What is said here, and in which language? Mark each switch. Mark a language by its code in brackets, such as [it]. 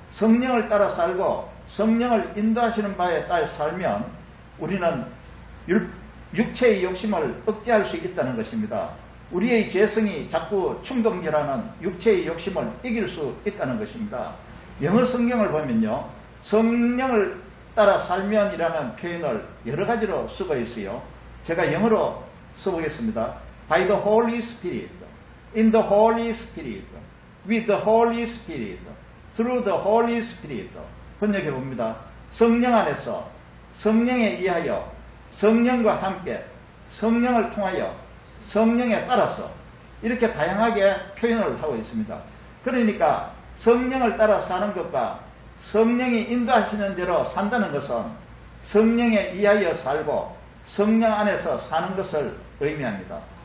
[ko] 성령을 따라 살고 성령을 인도하시는 바에 따라 살면 우리는 육체의 욕심을 억제할 수 있다는 것입니다. 우리의 죄성이 자꾸 충동질하는 육체의 욕심을 이길 수 있다는 것입니다. 영어 성경을 보면요, 성령을 따라 살면이라는 표현을 여러 가지로 쓰고 있어요. 제가 영어로 써보겠습니다. [en] By the Holy Spirit, in the Holy Spirit, with the Holy Spirit, through the Holy Spirit. [ko] 번역해 봅니다. 성령 안에서, 성령에 의하여, 성령과 함께, 성령을 통하여, 성령에 따라서, 이렇게 다양하게 표현을 하고 있습니다. 그러니까 성령을 따라 사는 것과 성령이 인도하시는 대로 산다는 것은 성령에 의하여 살고 성령 안에서 사는 것을 의미합니다.